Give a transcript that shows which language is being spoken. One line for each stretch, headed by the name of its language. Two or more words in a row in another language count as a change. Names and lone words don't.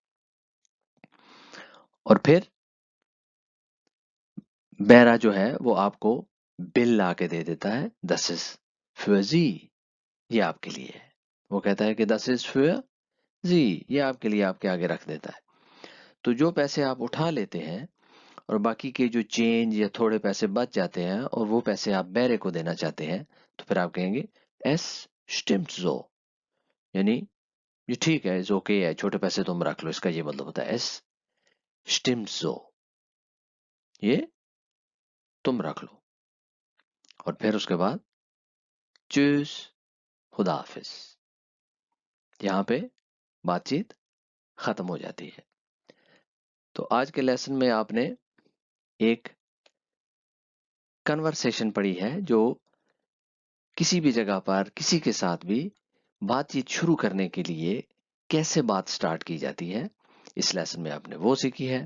Urdu: اور پھر بیرا جو ہے وہ آپ کو بل لا کے دے دیتا ہے
German: das ist für Sie،
Urdu: یہ آپ کے لیے ہے، وہ کہتا ہے کہ
German: das ist für Sie،
Urdu: یہ آپ کے لیے آپ کے آگے رکھ دیتا ہے۔ تو جو پیسے آپ اٹھا لیتے ہیں اور باقی کے جو چینج یا تھوڑے پیسے بچ جاتے ہیں اور وہ پیسے آپ بیرے کو دینا چاہتے ہیں تو پھر آپ کہیں گے
German: es stimmt so،
Urdu: یعنی یہ ٹھیک ہے اوکے ہے، چھوٹے پیسے تم رکھ لو، اس کا یہ مطلب ہوتا ہے
German: es stimmt so،
Urdu: یہ تم رکھ لو۔ اور پھر اس کے بعد چوز، خدا حافظ، یہاں پہ بات چیت ختم ہو جاتی ہے۔ تو آج کے لیسن میں آپ نے ایک کنورسیشن پڑھی ہے جو کسی بھی جگہ پر کسی کے ساتھ بھی بات چیت شروع کرنے کے لیے کیسے بات سٹارٹ کی جاتی ہے، اس لیسن میں آپ نے وہ سیکھی ہے۔